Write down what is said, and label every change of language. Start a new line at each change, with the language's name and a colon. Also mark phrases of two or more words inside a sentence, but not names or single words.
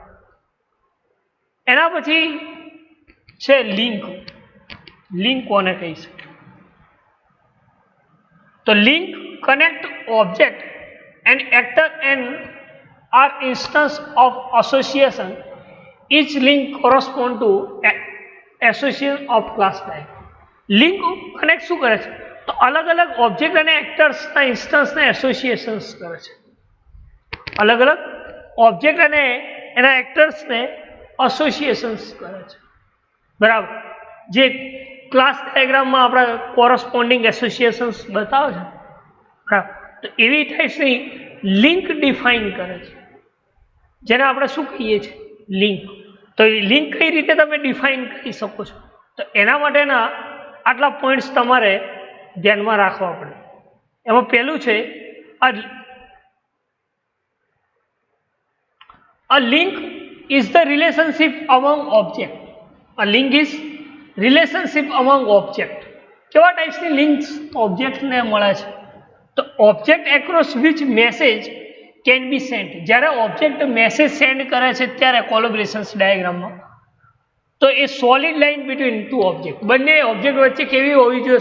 Gujarati: એના પછી છે લિંક. લિંક કોને કહી શકે?
English: તો link connect object and actor and are instance of association. each link correspond to association of class type. link connect
Gujarati: શું કરે છે? તો અલગ અલગ ઓબ્જેક્ટ અને એક્ટર્સના ઇન્સ્ટન્સને એસોસિએશન્સ કરે છે. અલગ અલગ ઓબ્જેક્ટ અને એના એક્ટર્સને એસોસિએશન્સ કરે છે. બરાબર, જે
English: class diagram
Gujarati: આપણા કોરસ્પોન્ડિંગ એસોસિએશન્સ બતાવે છે. બરાબર, તો એવી ટાઈપ્સની
English: link define
Gujarati: કરે છે, જેને આપણે શું કહીએ છીએ? લિંક. તો એ લિંક કઈ રીતે તમે ડિફાઇન કરી શકો છો? તો એના માટેના આટલા પોઈન્ટ્સ તમારે ધ્યાનમાં રાખવા પડે. એમાં પહેલું છે
English: a link is the relationship among object. A link is relationship among object.
Gujarati: કેવા ટાઈપ્સની લિંક્સ ઓબ્જેક્ટને મળે છે?
English: તો object across which message can be sent.
Gujarati: જ્યારે ઓબ્જેક્ટ
English: message send
Gujarati: કરે છે ત્યારે
English: collaboration diagram,
Gujarati: તો એ
English: solid line between two object,
Gujarati: બંને ઓબ્જેક્ટ વચ્ચે કેવી હોવી જોઈએ?